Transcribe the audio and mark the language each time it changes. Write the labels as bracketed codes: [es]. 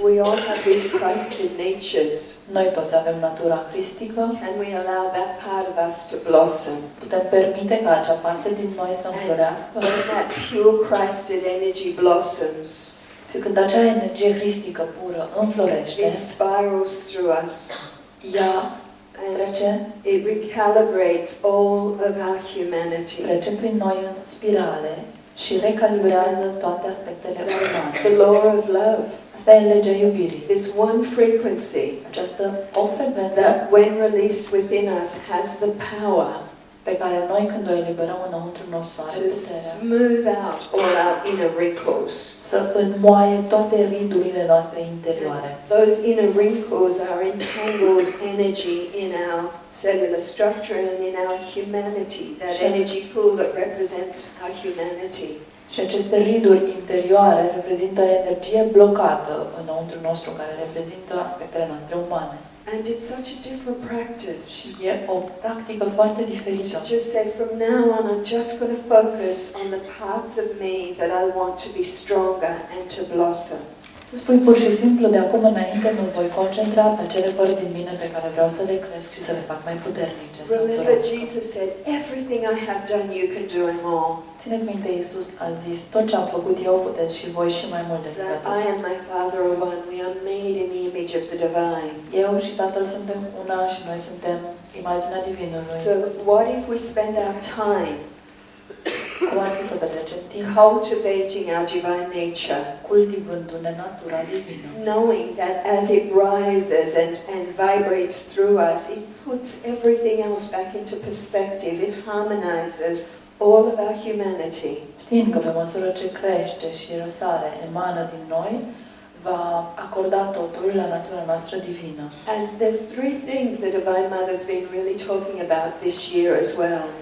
[en] We all have these Christed natures. [ro] Noi toți avem natura cristică, [en] Can we allow that part of us to blossom? [ro] putem permite ca acea parte din noi să [en] And [ro] înflorească. [en] when that pure Christed energy blossoms, [ro] Și când acea energie cristică pură înflorește, [en] it spirals through us. [ro] ea [en] And [ro] trece, [en] it recalibrates all of our humanity. [ro] trece prin noi în spirale și recalibrează toate aspectele umane. [en] The law of love. [ro] Asta e legea iubirii. [en] This one frequency [ro] Această o frecvență [en] that when released within us has the power [ro] pe care noi când o eliberăm înăuntru nostru are [en] to [ro] puterea [en] smooth out all our inner wrinkles. [ro] să înmoaie toate ridurile noastre interioare. [en] Those inner wrinkles are entangled energy in our cellular structure and in our humanity, that energy pool that represents our humanity. [ro] Și aceste riduri interioare reprezintă energie blocată înăuntru nostru, care reprezintă aspectele noastre umane. [en] And it's such a different practice. [ro] Și e o practică foarte diferită. [en] Just say, from now on, I'm just going to focus on the parts of me that I want to be stronger and to blossom. [ro] Spui pur și simplu, de acum înainte mă voi concentra pe acele părți din mine pe care vreau să le cresc și să le fac mai puternice. [en] Remember, Jesus said, everything I have done, you can do and more. [ro] Țineți minte, Iisus a zis, tot ce am făcut eu puteți și voi și mai mult decât [en] That [ro] atât. [en] I and my Father are one. We are made in the image of the divine. [ro] Eu și Tatăl suntem una și noi suntem imaginea Divinului. [en] So what if we spend our time [ro] Cum ar fi să petrecem timp [en] cultivating our divine nature, [ro] cultivându-ne natura divină, [en] knowing that as it rises and vibrates through us, it puts everything else back into perspective. It harmonizes all of our humanity. [ro] știind că pe măsură ce crește și răsare, emană din noi, va acorda totul la natura noastră divină. [en] And there's three things the Divine Mother's been really talking about this year as well.